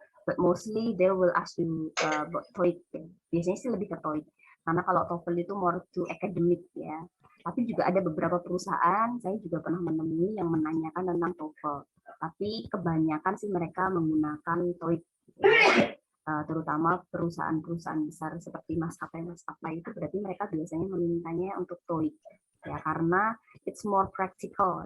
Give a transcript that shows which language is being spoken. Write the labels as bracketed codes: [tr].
[en] But mostly they will ask you about TOEIC. [id] Biasanya sih lebih ke TOEIC. Karena kalau TOEFL itu [en] more to academic [id] ya. Tapi juga ada beberapa perusahaan, saya juga pernah menemui yang menanyakan tentang TOEFL. Tapi kebanyakan sih mereka menggunakan TOEIC. Terutama perusahaan-perusahaan besar seperti maskapai-maskapai itu berarti mereka biasanya memintanya untuk TOEIC. Ya, karena [en] it's more practical.